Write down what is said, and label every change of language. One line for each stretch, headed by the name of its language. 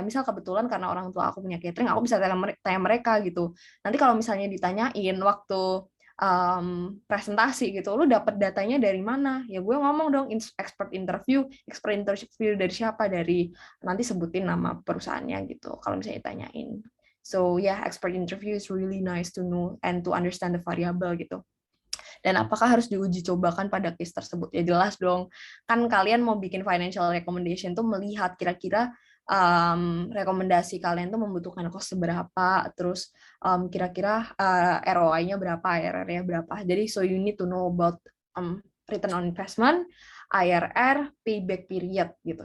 Indonesian: Misal kebetulan karena orang tua aku punya catering, aku bisa tanya mereka gitu. Nanti kalau misalnya ditanyain waktu presentasi gitu, lu dapet datanya dari mana? Ya gue ngomong dong, expert interview dari siapa? Dari nanti sebutin nama perusahaannya gitu, kalau misalnya ditanyain.
English: So yeah, expert interview is really nice to know and to understand the variable
Indonesian: gitu. Dan apakah harus diuji cobakan pada case tersebut? Ya jelas dong, kan kalian mau bikin
English: financial recommendation
Indonesian: tuh melihat kira-kira rekomendasi kalian tuh membutuhkan cost seberapa, terus kira-kira ROI-nya berapa, IRR-nya berapa. Jadi
English: so you need to know about return on investment, IRR, payback period
Indonesian: gitu.